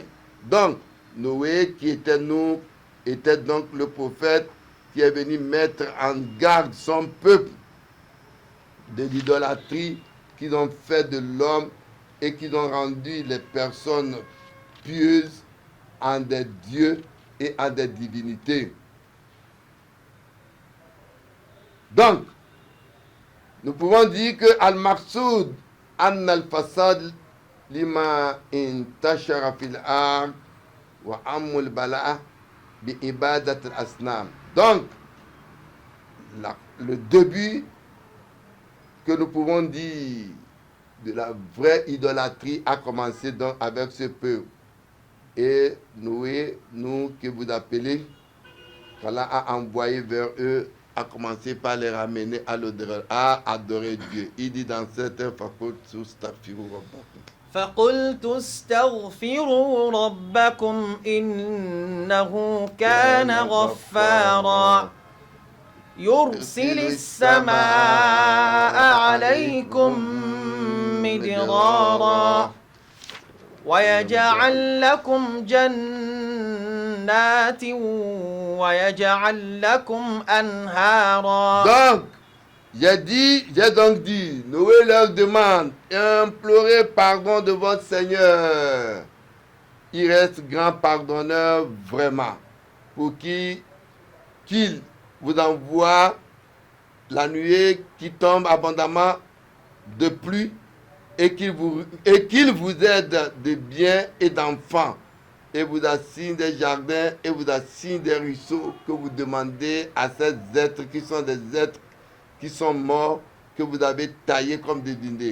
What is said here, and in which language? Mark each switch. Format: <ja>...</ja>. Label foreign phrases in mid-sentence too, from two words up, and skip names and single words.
<fr>Donc, Noé, qui était donc le prophète qui est venu mettre en garde son peuple de l'idolâtrie qu'ils ont fait de l'homme et qu'ils ont rendu les personnes pieuses en des dieux et en des divinités. Donc, nous pouvons dire que</fr> <ar>المقصود عن الفساد لما انتشر في الأرض وعم البلاء بعبادة الأصنام.</ar> <fr>Donc, le début que nous pouvons dire de la vraie idolâtrie a commencé donc avec ce peuple. Et Noé, nous que vous appelez, qu'Allah a envoyé vers eux, a commencé par les ramener à adorer Dieu. Il dit dans certains</fr> <ar>فقلت استغفروا ربكم إنه كان غفارا يرسل السماء عليكم مدرارا ويجعل لكم جنات ويجعل لكم أنهارا.</ar> <fr>Donc, j'ai donc dit, Noé leur demande, implorez pardon de votre Seigneur. Il reste grand pardonneur vraiment, pour qu'il vous envoie la nuée qui tombe abondamment de pluie et qu'il vous aide de biens et d'enfants et vous assigne des jardins et vous assigne des ruisseaux que vous demandez à ces êtres qui sont des êtres qui sont morts, que vous avez taillés comme des divinités.</fr>